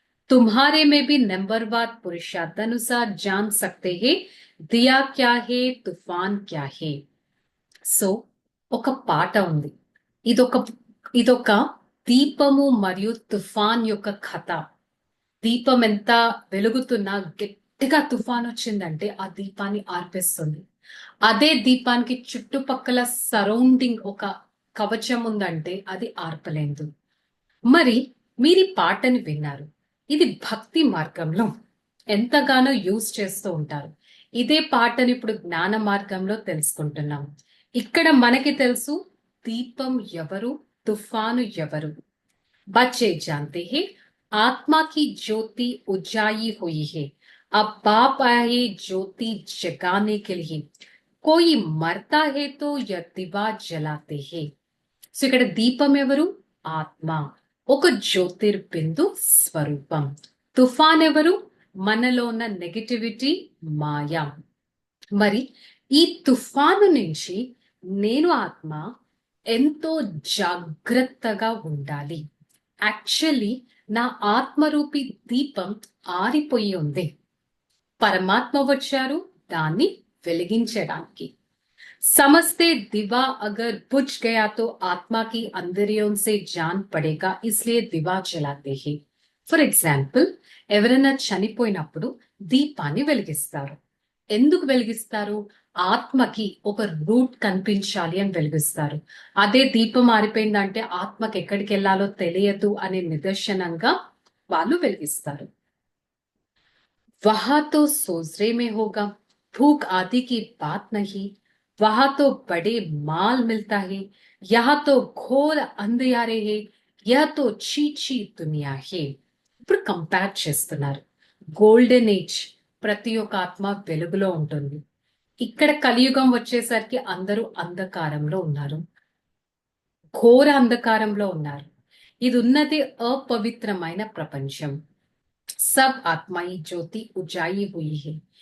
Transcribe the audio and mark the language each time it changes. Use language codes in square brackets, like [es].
[hi] तुम्हारे में भी नंबरवार पुरुषार्थानुसार जान सकते हैं दिया क्या है, తుఫాన్ क्या है। [te] సో ఒక పాట ఉంది. ఇదొక ఇదొక దీపము మరియు తుఫాన్ యొక్క కథ. దీపం ఎంత వెలుగుతున్నా గట్టిగా తుఫాన్ వచ్చిందంటే ఆ దీపాన్ని ఆర్పేస్తుంది. అదే దీపానికి చుట్టుపక్కల సరౌండింగ్ ఒక కవచం ఉందంటే అది ఆర్పలేదు. మరి మీరు ఈ పాటని విన్నారు. ఇది భక్తి మార్గంలో ఎంతగానో యూజ్ చేస్తూ ఉంటారు. ఇదే పాటని ఇప్పుడు జ్ఞాన మార్గంలో తెలుసుకుంటున్నాం. ఇక్కడ మనకి తెలుసు దీపం ఎవరు, తుఫాను ఎవరు. [hi] बच्चे जानते हैं आत्मा की ज्योति उजाई हुई है, अब बाप आए ज्योति जगाने के लिए, कोई मरता है तो यह दिवा जलाते हैं। [te] సో ఇక్కడ దీపం ఎవరు? ఆత్మ, ఒక జ్యోతిర్బిందు స్వరూపం. తుఫాన్ ఎవరు? మనలో ఉన్న నెగటివిటీ, మాయా. మరి ఈ తుఫాను నుంచి నేను ఆత్మ ఎంతో జాగ్రత్తగా ఉండాలి. యాక్చువల్లీ నా ఆత్మరూపి దీపం ఆరిపోయి ఉంది. పరమాత్మ వచ్చారు దాన్ని వెలిగించడానికి. [hi] समझते दिवा अगर बुझ गया तो आत्मा की अंदरियों से जान पड़ेगा, इसलिए दिवा जलाते हैं. [te] ఫర్ ఎగ్జాంపుల్, ఎవరైనా చనిపోయినప్పుడు దీపాన్ని వెలిగిస్తారు. ఎందుకు వెలిగిస్తారు? ఆత్మకి ఒక రూట్ కనిపించాలి అని వెలిగిస్తారు. అదే దీపం ఆరిపోయిందంటే ఆత్మకి ఎక్కడికి వెళ్ళాలో తెలియదు అనే నిదర్శనంగా వాళ్ళు వెలిగిస్తారు. [hi] वहां तो सोजरे में होगा, भूख आदि की बात नहीं, वहां तो बड़े माल मिलता है, यहाँ तो घोर अंधियारे है, यह तो చీచీ దునియా హే. [te] ఇప్పుడు కంపేర్ చేస్తున్నారు. గోల్డెన్ ఏజ్ ప్రతి ఒక్క ఆత్మ వెలుగులో ఉంటుంది. ఇక్కడ కలియుగం వచ్చేసరికి అందరూ అంధకారంలో ఉన్నారు, ఘోర అంధకారంలో ఉన్నారు. ఇది ఉన్నది అపవిత్రమైన ప్రపంచం. [hi] సబ్ ఆత్మాయి జ్యోతి ఉజాయి హుయి హై.